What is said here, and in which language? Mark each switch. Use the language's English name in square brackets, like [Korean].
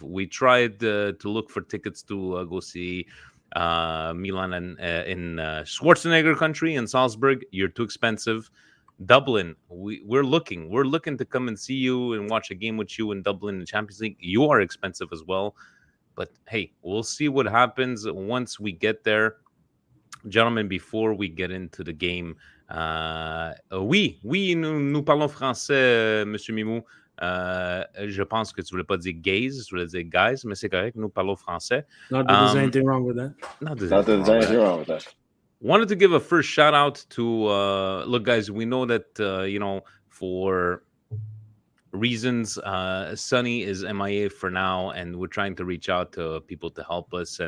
[English] We tried to look for tickets to go see Milan and in Schwarzenegger country in Salzburg. You're too expensive. Dublin, we're looking to come and see you and watch a game with you in Dublin in Champions League. You are expensive as well, but hey, we'll see what happens once we get there, gentlemen. Before we get into the game. [French] Oui, nous parlons français, Monsieur Mimou. Je pense que tu voulais pas dire gays, tu voulais dire guys, mais c'est correct, nous parlons français. [English] Not that there's anything wrong with that. Not that there's anything wrong with that. Wanted to give a first shout out to, look, guys, we know that, for reasons, Sonny is MIA for now, and we're trying to reach out to people to help us.